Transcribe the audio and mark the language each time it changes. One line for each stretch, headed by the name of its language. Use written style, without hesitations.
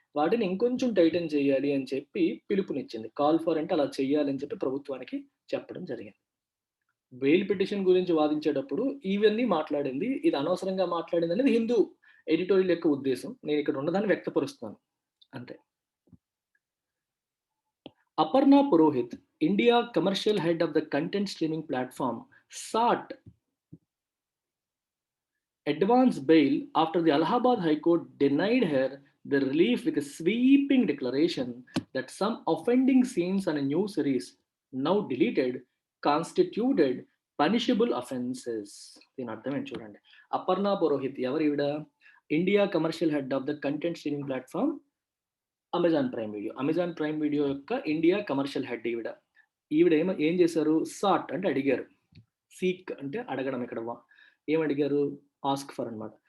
Telugu: వాటిని ఇంకొంచెం టైటన్ చేయాలి అని చెప్పి పిలుపునిచ్చింది. కాల్ ఫర్ అంటే అలా చేయాలి అని చెప్పి ప్రభుత్వానికి చెప్పడం జరిగింది. బెయిల్ పిటిషన్ గురించి వాదించేటప్పుడు ఇవన్నీ మాట్లాడింది. ఇది అనవసరంగా మాట్లాడింది అనేది హిందూ ఎడిటోరియల్ యొక్క ఉద్దేశం. నేను ఇక్కడ ఉన్నదాన్ని వ్యక్తపరుస్తున్నాను అంతే.
English: Aparna Purohit, India commercial head of the content streaming platform, sought advance bail after the Allahabad High Court denied her the relief with a sweeping declaration that some offending scenes on a new series, now deleted, constituted punishable offenses.
Telugu: దీని అర్థం ఏంటి చూడండి. అపర్ణ పురోహిత్ ఎవరు ఈవిడ?
English: India commercial head of the content streaming platform Amazon Prime Video.
Telugu: Amazon prime video యొక్క India commercial head ఈవిడ. ఈవిడ ఏం చేశారు? సాట్ అంటే అడిగారు, సీక్ అంటే అడగడం. ఇక్కడ ఏం అడిగారు? ఆస్క్ ఫర్ అనమాట.